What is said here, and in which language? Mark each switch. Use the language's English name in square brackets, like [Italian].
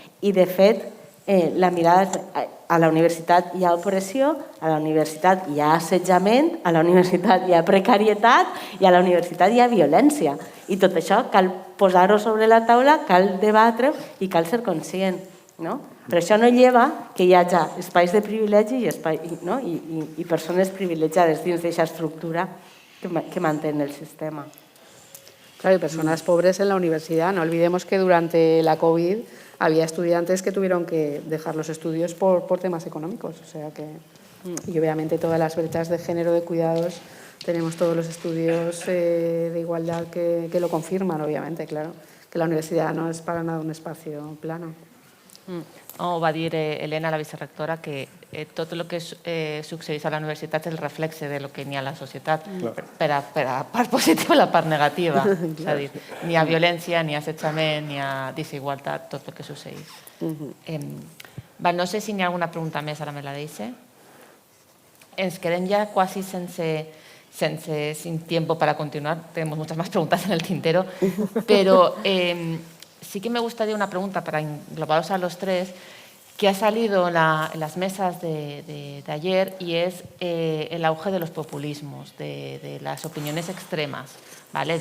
[Catalan] I de fet la mirada a la universitat hi ha opressió, a la universitat hi ha assetjament, a la universitat hi ha precarietat i a la universitat hi ha violència. I tot això cal posar-ho sobre la taula, cal debatre-ho i cal ser conscient. Però això no lleva que hi hagi espais de privilegi i persones privilegiades dins d'aquesta estructura que mantén el sistema. [Spanish] Claro, y personas pobres en la universidad. No olvidemos que durante la COVID había estudiantes que tuvieron que dejar los estudios por temas económicos. O sea que, y obviamente todas las brechas de género de cuidados, tenemos todos los estudios de igualdad que lo confirman, obviamente, claro. Que la universidad no es para nada un espacio plano. [Catalan] Va dir Elena, la vicerectora, que tot el que succeeix a la universitat és el reflexe de lo que n'hi ha a la societat, per a part positiva i la part negativa. És a dir, n'hi ha violència, n'hi ha assetjament, n'hi ha desigualtat, tot el que succeeix. No sé si n'hi ha alguna pregunta més, ara me la deixe. Ens quedem ja quasi [Spanish] sin tiempo para continuar. Tenemos muchas más preguntas en el tintero, pero sí que me gustaría una pregunta para englobaros a los tres, que ha salido en las mesas de ayer, y es el auge de los populismos, de las opiniones extremas, ¿vale?